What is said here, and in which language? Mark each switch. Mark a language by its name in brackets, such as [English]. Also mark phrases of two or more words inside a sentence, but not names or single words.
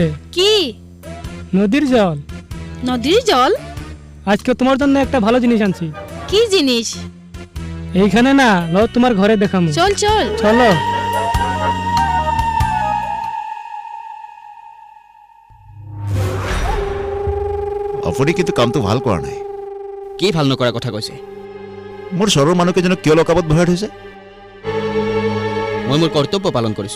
[Bangla] কি? নদীর জল। নদীর জল? আজকে তোমার জন্য একটা ভালো জিনিস আনছি। কি জিনিস? এইখানে না, লো তোমার ঘরে দেখামু। চল চল। চলো। [Assamese] আপুনি কিন্তু কামটো ভাল কৰা নাই। কি ভাল নকৰা কথা কৈছে? মোৰ চৰৰ মানুহকেইজনক কিয় লকাবত ভৰাই থৈছে? মই মোৰ কৰ্তব্য পালন কৰিছোঁ।